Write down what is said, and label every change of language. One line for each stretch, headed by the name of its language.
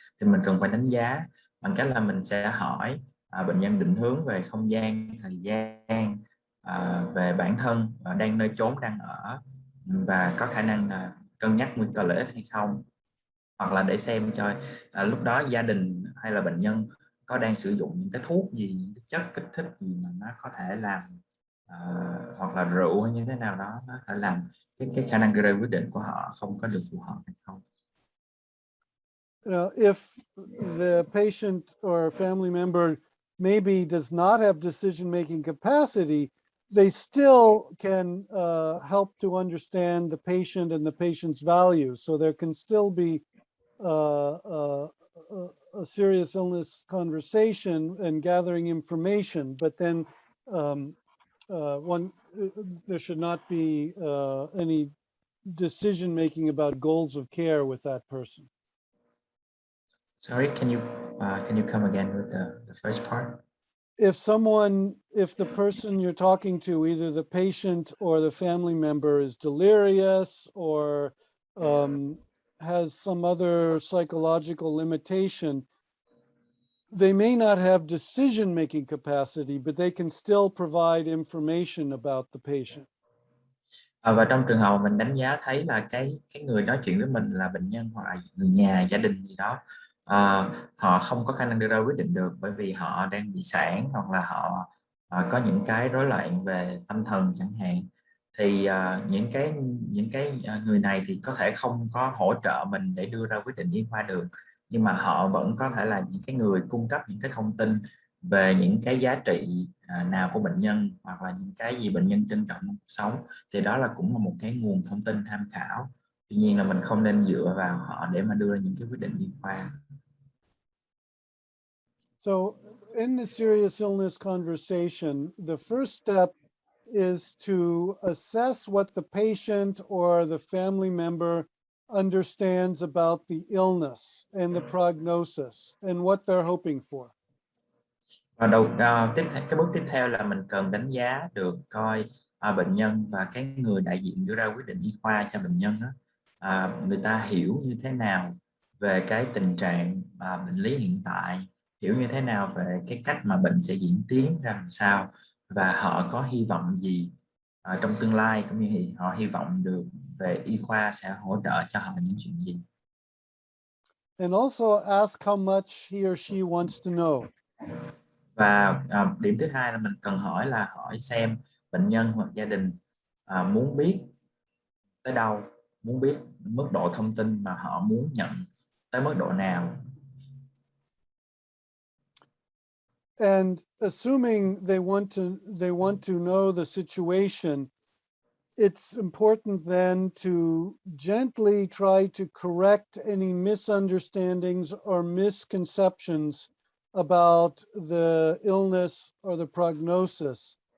Vietnamese: Thì mình cần phải đánh giá bằng cách là mình sẽ hỏi bệnh nhân định hướng về không gian, thời gian, về bản thân, đang nơi chốn đang ở, và có khả năng là cân nhắc nguy cơ lợi ích hay không, hoặc là để xem cho lúc đó gia đình hay là bệnh nhân có đang sử dụng những cái thuốc gì, những cái chất kích thích gì mà nó có thể làm hoặc là rượu hay như thế nào đó, nó thể làm cái khả năng ra quyết định của họ không có được phù hợp hay không.
English: If the patient or family member maybe does not have decision-making capacity, they still can help to understand the patient and the patient's values. So there can still be a serious illness conversation and gathering information, but then there should not be any decision-making about goals of care with that person. Sorry, can you come again with the first part? If the person you're talking to, either the patient or the family member, is delirious or has some other psychological limitation, they may not have decision-making capacity, but they can still provide information about the patient.
Vietnamese: Và trong trường hợp mình đánh giá thấy là cái người nói chuyện với mình là bệnh nhân hoặc là người nhà, gia đình gì đó, họ không có khả năng đưa ra quyết định được, bởi vì họ đang bị sản hoặc là họ có những cái rối loạn về tâm thần chẳng hạn, thì những cái người này thì có thể không có hỗ trợ mình để đưa ra quyết định y khoa được, nhưng mà họ vẫn có thể là những cái người cung cấp những cái thông tin về những cái giá trị nào của bệnh nhân, hoặc là những cái gì bệnh nhân trân trọng trong cuộc sống, thì đó là cũng là một cái nguồn thông tin tham khảo. Tuy nhiên là mình không nên dựa vào họ để mà đưa ra những cái quyết định y khoa.
English: So in the serious illness conversation, the first step is to assess what the patient or the family member understands about the illness and the prognosis and what they're hoping for.
Vietnamese: Và cái bước tiếp theo là mình cần đánh giá được coi bệnh nhân và cái người đại diện đưa ra quyết định y khoa cho bệnh nhân đó, người ta hiểu như thế nào về cái tình trạng bệnh lý hiện tại, hiểu như thế nào về cái cách mà bệnh sẽ diễn tiến ra làm sao, và họ có hy vọng gì trong tương lai, cũng như họ hy vọng được về y khoa sẽ hỗ trợ cho họ những chuyện gì.
English: And also ask how much he or she wants to know.
Vietnamese: Và điểm thứ hai là mình cần hỏi xem bệnh nhân hoặc gia đình muốn biết tới đâu, muốn biết mức độ thông tin mà họ muốn nhận tới mức độ nào.
English: And assuming they want to know the situation, it's important then to gently try to correct any misunderstandings or misconceptions about the illness or the prognosis.